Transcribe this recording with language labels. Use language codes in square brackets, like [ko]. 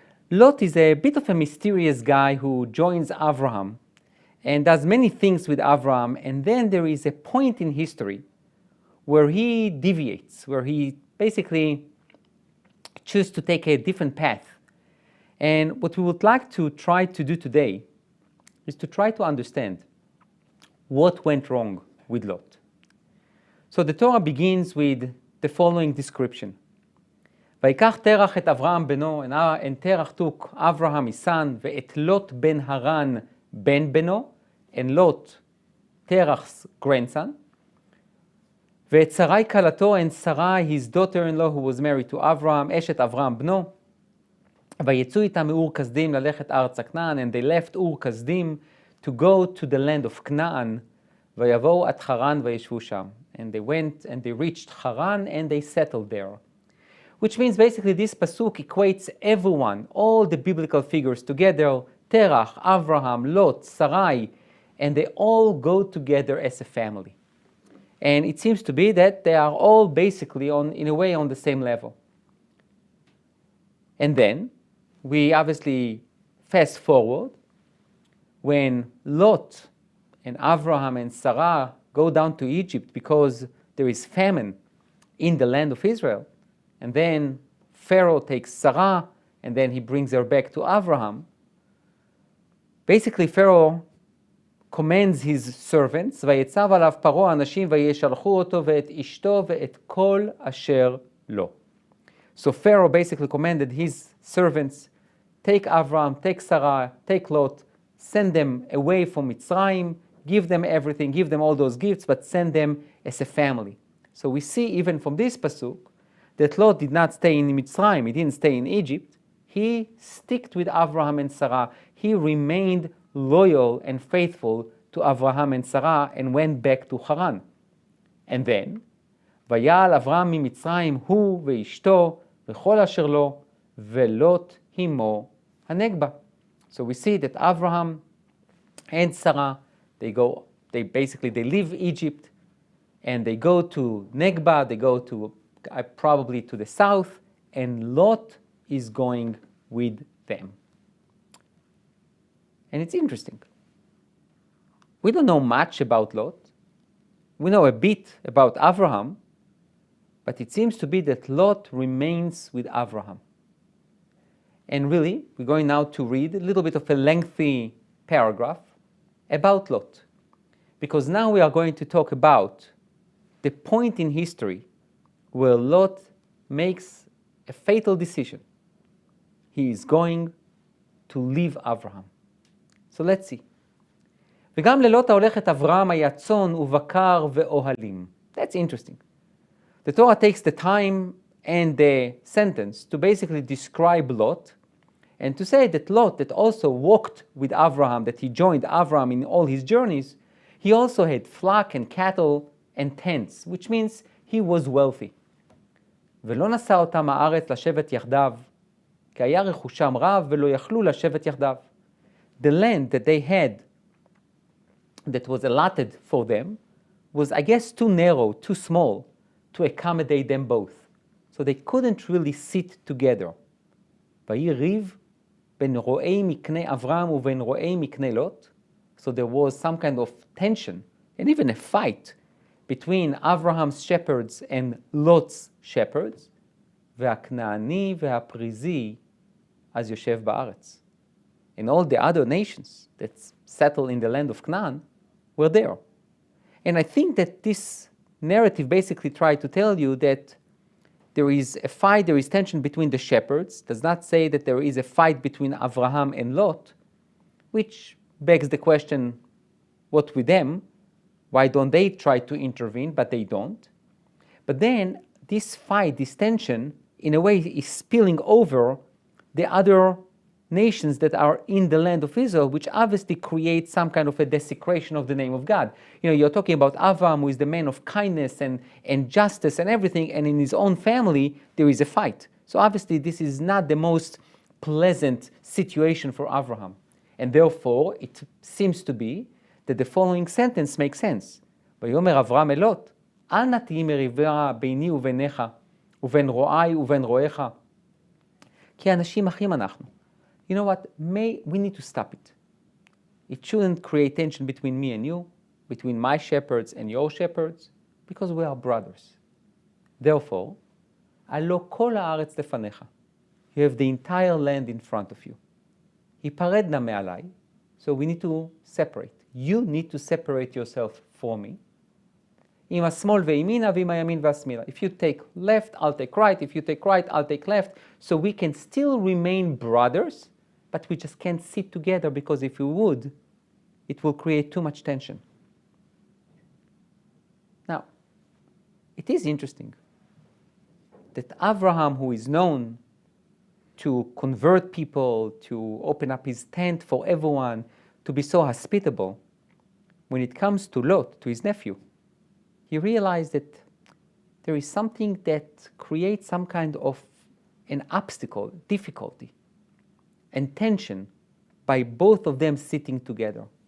[en] Lot is a bit of a mysterious guy who joins Abraham and does many things with Abraham, and then there is a point in history where he deviates, where he basically chooses to take a different path. And what we would like to try to do today is to try to understand what went wrong with Lot. So the Torah begins with the following description. [he] ויקח תרח את אברהם בנו, [en] and Terach took Abraham his son, [he] ואת לוט בן הרן בן בנו, [en] and Lot, Terach's grandson, [he] ואת שרי כלתו, [en] and Sarai, his daughter-in-law who was married to Abraham, [he] אשת אברהם בנו, ויצאו איתם מאור כסדים ללכת ארצה כנען, [en] and they left אור כסדים to go to the land of Canaan, [he] ויבואו עד חרן וישבו שם. [en] And they went and they reached Haran and they settled there. Which means basically this pasuk equates everyone, all the biblical figures together, Terach, Abraham, Lot, Sarai, and they all go together as a family. And it seems to be that they are all basically in a way on the same level. And then we obviously fast forward when Lot and Abraham and Sarah go down to Egypt because there is famine in the land of Israel. And then Pharaoh takes Sarah and then he brings her back to Abraham. Basically, Pharaoh commands his servants, [he] ויצב עליו פרעה אנשים וישלחו אותו ואת אשתו ואת כל אשר לו. [en] So Pharaoh basically commanded his servants, take Abraham, take Sarah, take Lot, send them away from Mitzrayim, give them everything, give them all those gifts, but send them as a family. So we see even from this pasuk that Lot did not stay in Mitzrayim, he didn't stay in Egypt. He stuck with Abraham and Sarah. He remained loyal and faithful to Abraham and Sarah and went back to Haran. And then, [he] ויעל אברהם ממצרים הוא ואשתו וכל אשר לו ולוט עמו הנגבה. [en] So we see that Abraham and Sarah, they leave Egypt and they go to Negba, they go to probably to the south, and Lot is going with them. And it's interesting. We don't know much about Lot. We know a bit about Abraham, but it seems to be that Lot remains with Abraham. And really, we're going now to read a little bit of a lengthy paragraph about Lot. Because now we are going to talk about the point in history where Lot makes a fatal decision. He is going to leave Abraham. So let's see. [he] וגם ללוט ההולכת אברהם היה צאן ובקר ואוהלים. [en] That's interesting. The Torah takes the time and the sentence to basically describe Lot and to say that Lot, that also walked with Abraham, that he joined Abraham in all his journeys, he also had flock and cattle and tents, which means he was wealthy. [he] ולא נשא אותם הארץ לשבת יחדיו, כי היה רכושם רב ולא יכלו לשבת יחדיו. [en] The land that they had, that was allotted for them, was, I guess, too narrow, too small to accommodate them both. So they couldn't really sit together. [he] ויהי ריב בין רועי מקנה אברהם ובין רועי מקנה לוט. [en] So there was some kind of tension and even a fight between Abraham's shepherds and Lot's shepherds. [he] והכנעני והפריזי אז יושב בארץ. [en] And all the other nations that settled in the land of Canaan were there. And I think that this narrative basically tried to tell you that there is a fight, there is tension between the shepherds. It does not say that there is a fight between Abraham and Lot, which begs the question, what with them? Why don't they try to intervene, but they don't? But then this fight, this tension, in a way is spilling over the other nations that are in the land of Israel, which obviously creates some kind of a desecration of the name of God. You know, you're talking about Avraham, who is the man of kindness and justice and everything, and in his own family, there is a fight. So obviously this is not the most pleasant situation for Abraham. And therefore, it seems to be that the following sentence makes sense. [he] ויאמר אברהם אל לוט, אל נא תהי מריבה ביני וביניך, ובין רועי ובין רועיך. כי אנשים אחים אנחנו. [en] You know what? We need to stop it. It shouldn't create tension between me and you, between my shepherds and your shepherds, because we are brothers. Therefore, [he] הלא כל הארץ לפניך. [en] You have the entire land in front of you. [he] היפרד נא מעלי, [en] so we need to separate. You need to separate yourself from me. [he] עם השמאל וימינה ועם הימין והשמאלה. [en] If you take left, I'll take right. If you take right, I'll take left. So we can still remain brothers, but we just can't sit together because if we would, it will create too much tension. Now, it is interesting that Abraham, who is known to convert people, to open up his tent for everyone, to be so hospitable, when it comes to Lot, to his nephew, he realized that there is something that creates some kind of an obstacle, difficulty, and tension by both of them sitting together.